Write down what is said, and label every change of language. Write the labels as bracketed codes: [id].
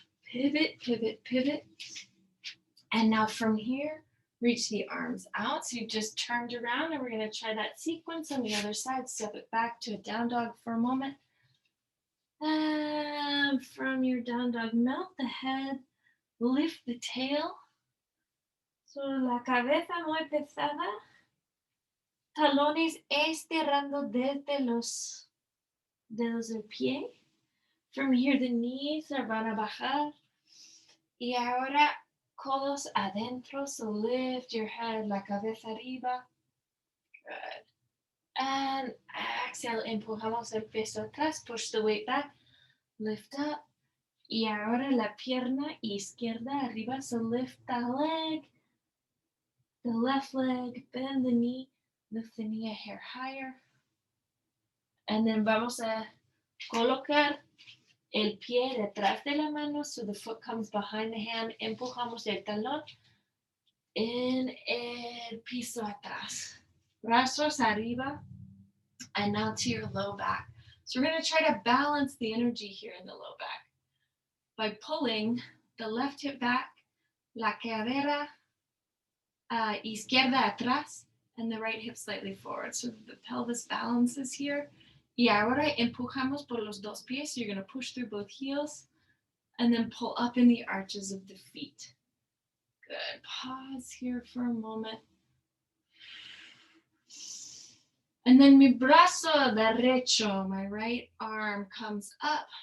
[en] Pivot, pivot, pivot. And now from here, reach the arms out. So you've just turned around and we're going to try that sequence on the other side. Step it back to a down dog for a moment. And from your down dog, melt the head, lift the tail. [es] So la cabeza muy pesada. Talones estirando desde los dedos del pie. [en] From here, the knees are [es] van a bajar. Y ahora, codos adentro. [en] So lift your head, [es] la cabeza arriba. [en] Good. And exhale, [es] empujamos el peso atrás. [en] Push the weight back. Lift up. [es] Y ahora la pierna izquierda arriba. [en] So lift the leg. The left leg. Bend the knee. Lift the knee a hair higher. And then [es] vamos a colocar el pie detrás de la mano, [en] so the foot comes behind the hand. [es] Empujamos el talón en el piso atrás. Brazos arriba, [en] and now to your low back. So we're going to try to balance the energy here in the low back by pulling the left hip back, [es] la cadera izquierda atrás, [en] and the right hip slightly forward, so that the pelvis balances here. [es] Y ahora empujamos por los dos pies. [en] So you're going to push through both heels and then pull up in the arches of the feet. Good. Pause here for a moment. And then [es] mi brazo derecho, [en] my right arm comes up.